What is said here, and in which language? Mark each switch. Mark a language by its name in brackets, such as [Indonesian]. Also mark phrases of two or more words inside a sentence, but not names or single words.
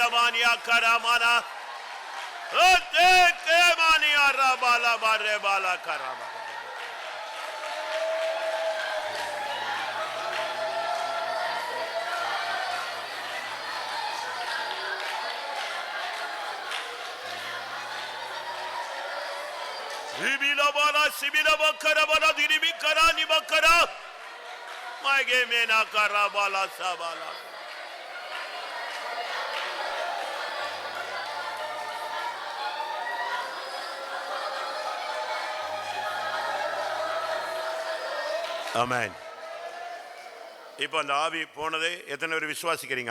[Tamil] mania karamana ote ke mania rabala bare bala karama Sibila bala sibila bakara bala diribi kara ni bakara mage mena karabala sabala. ஆமென். இப்போ அந்த ஆவி போனதை எத்தனை பேர் விசுவாசிக்கிறீங்க?